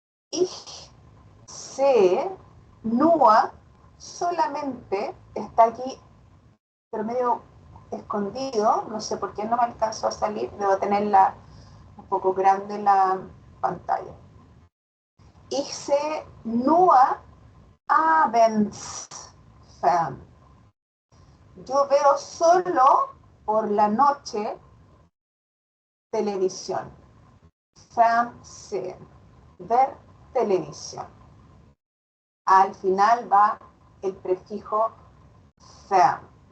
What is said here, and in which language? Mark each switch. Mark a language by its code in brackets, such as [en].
[de] Ich sehe, nur, [es] solamente, está aquí, pero medio escondido, no sé por qué no me alcanzó a salir, debo tenerla un poco grande la pantalla. [de] Ich sehe nur abends fern. [es] Yo veo solo por la noche televisión. Fernsehen, ver televisión. Al final va el prefijo fern.